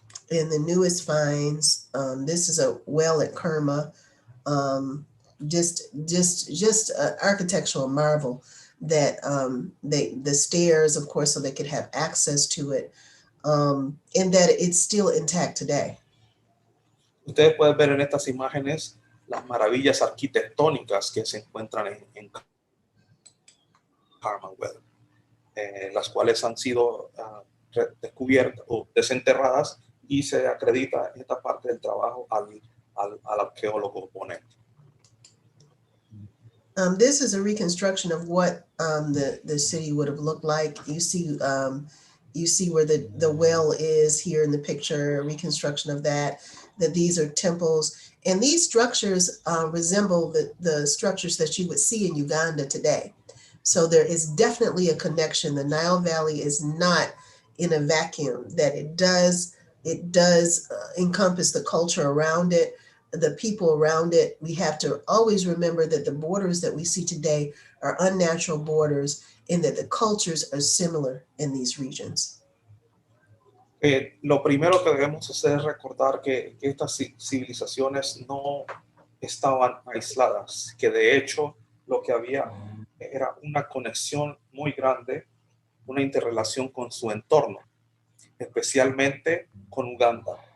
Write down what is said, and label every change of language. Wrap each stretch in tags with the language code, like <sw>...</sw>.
<en>And the newest finds, this is a well at Kerma, just an architectural marvel that the stairs, of course, so they could have access to it, and that it's still intact today.</en> <es>Ustedes pueden ver en estas imágenes las maravillas arquitectónicas que se encuentran en Carmel Well. las cuales han sido descubiertas o desenterradas, y se acredita esta parte del trabajo al arqueólogo ponente.</es> <en>This is a reconstruction of what the city would have looked like. You see where the well is here in the picture, a reconstruction of that these are temples. And these structures resemble the structures that you would see in Uganda today. So there is definitely a connection. The Nile Valley is not in a vacuum, that it does encompass the culture around it, the people around it. We have to always remember that the borders that we see today are unnatural borders, and that the cultures are similar in these regions.</en> <es>Lo primero que debemos hacer es recordar que estas civilizaciones no estaban aisladas, que de hecho lo que había era una conexión muy grande, una interrelación con su entorno, especialmente con Uganda.</es>